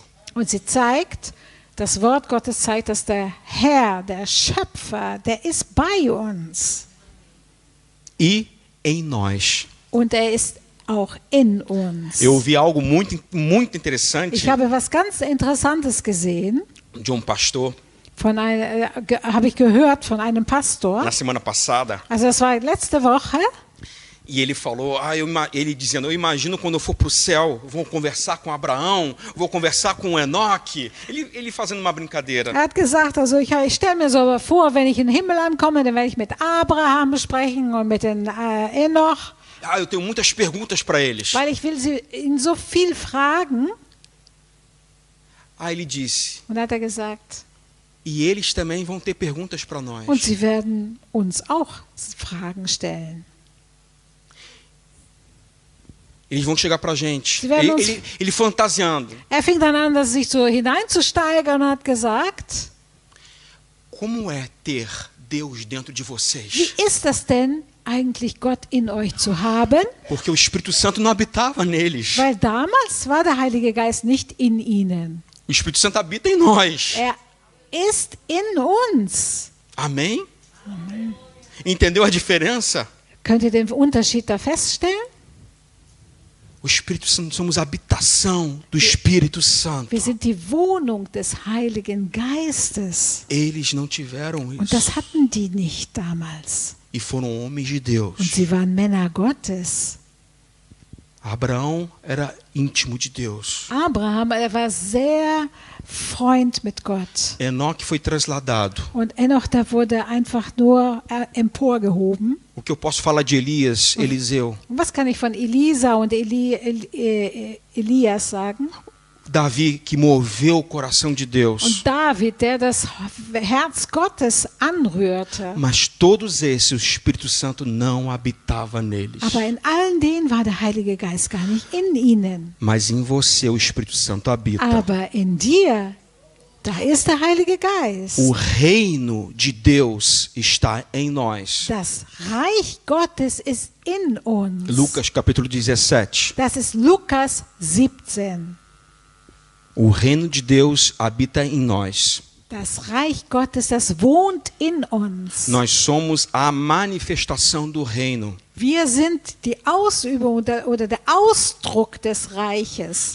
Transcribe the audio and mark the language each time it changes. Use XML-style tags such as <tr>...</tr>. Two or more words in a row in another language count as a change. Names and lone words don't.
<de>Und sie zeigt, das Wort Gottes zeigt, dass der Herr, der Schöpfer, der ist bei uns.</de> <pt>E em nós.</pt> <de>Und er ist auch in uns.</de> <pt>Eu ouvi algo muito interessante</pt> <de>Ich habe was ganz Interessantes gesehen.</de> <pt>de pastor</pt> <de>Habe ich gehört von einem Pastor.</de> <pt>na semana passada.</pt> <de>Also das war letzte Woche.</de> <pt>E ele falou, ele dizendo, eu imagino quando eu for para o céu, vou conversar com Abraão, vou conversar com Enoque. Ele fazendo uma brincadeira.</pt> <de>Er hat gesagt, also ich stelle mir so vor, wenn ich in den Himmel ankomme, dann werde ich mit Abraham sprechen und mit den Enoch.</de> <pt>Eu tenho muitas perguntas para eles.</pt> <de>Weil ich will ihn so viel fragen.</de> <pt>Ele disse,</pt> <de>Und hat er gesagt,</de> <pt>e eles também vão ter perguntas para nós.</pt> <de>und sie werden uns auch Fragen stellen.</de> <pt>Eles vão chegar para a gente.</pt> <de>Sie werden uns-</de> <pt>Ele fantasiando.</pt> <de>Er fing dann an, sich so hineinzusteigern und hat gesagt,</de> <pt>Como é ter Deus dentro de</pt> <de>wie</de> <pt>vocês?</pt> <de>ist das denn, eigentlich Gott in euch zu haben?</de> <pt>Porque o Espírito Santo não habitava neles.</pt> <de>Weil damals war der Heilige Geist nicht in ihnen.</de> <pt>O Espírito Santo habita em nós.</pt> <de>Er ist in uns.</de> <pt>Amém? Entendeu a diferença?</pt> <de>Könnt ihr den Unterschied da feststellen?</de> <pt>O Espírito Santo, somos a habitação do Espírito Santo.</pt> <de>Wir sind die Wohnung des Heiligen Geistes.</de> <pt>Eles não tiveram</pt> <de>Und</de> <pt>isso.</pt> <de>das hatten die nicht damals.</de> <pt>E foram homens de</pt> <de>Und</de> <pt>Deus.</pt> <de>sie waren Männer Gottes.</de> <pt>Abraão era íntimo de Deus.</pt> <de>Abraham, er war sehr Freund mit Gott.</de> <pt>Enoque foi trasladado.</pt> <de>Und Enoch, da wurde einfach nur emporgehoben.</de> <pt>O que eu posso falar de Elias, Eliseu?</pt> <de>Und was kann ich von Elisa und Elias sagen?</de> <pt>Davi, que moveu o coração de Deus.</pt> <de>Und David, der das Herz Gottes anrührte.</de> <pt>Mas todos esses, o Espírito Santo não habitava neles.</pt> <de>Aber in allen denen war der Heilige Geist gar nicht in ihnen.</de> <pt>Mas em você o Espírito Santo habita.</pt> <de>Aber in dir, da ist der Heilige Geist.</de> <pt>O reino de Deus está em nós.</pt> <de>Das Reich Gottes ist in uns.</de> <pt>Lucas capítulo 17.</pt> <de>Das ist Lukas 17.</de> <pt>O reino de Deus habita em nós.</pt> <de>Das Reich Gottes, das wohnt in uns.</de> <pt>Nós somos a manifestação do reino.</pt> <de>Wir sind die Ausübung oder der Ausdruck des Reiches.</de>